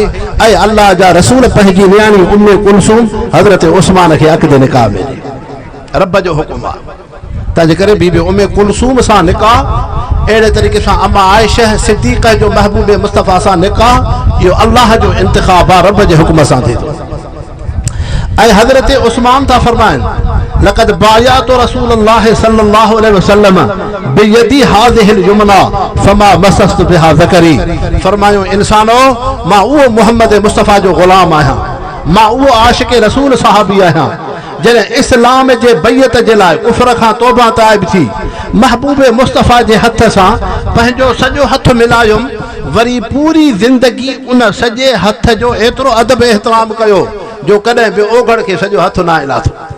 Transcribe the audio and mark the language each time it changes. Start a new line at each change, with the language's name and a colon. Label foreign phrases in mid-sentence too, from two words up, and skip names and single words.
Sindhi: ऐं अल्लाह जा रसूल पंहिंजी नियाणी उम्मे कुलसूम हज़रत उस्मान खे अक़दे निकाह में ॾे, रब जो हुकुम आहे। तंहिंजे करे बीबी उम्मे कुलसूम सां निकाह, अहिड़े तरीक़े सां अम्मा आयशा सिद्दीक़ा जो महबूब मुस्तफ़ा सां निकाह, इहो अल्लाह जो इंतिखाब आहे, रब जे हुकुम सां थिए थो। ऐं हज़रत उस्मान था फरमाइनि
Arabic: لقد بايعت رسول الله صلى الله عليه وسلم بيدي هذه اليمنى فما مسست بها ذكري,
Sindhi: फरमायो इंसानो मां उहो मोहम्मद मुस्तफ़ा जो ग़ुलाम आहियां, मां उहो आशिक़ रसूल सहाबी आहियां जॾहिं इस्लाम जे बैयत जे लाइ कुफर खां तौबा ताइब थी महबूब मुस्तफ़ा जे हथ सां पंहिंजो सॼो हथ मिलायुमि, वरी पूरी ज़िंदगी उन सॼे हथ जो एतिरो अदब एहतराम कयो जो कॾहिं बि ओघड़ खे सॼो हथ न लाथो।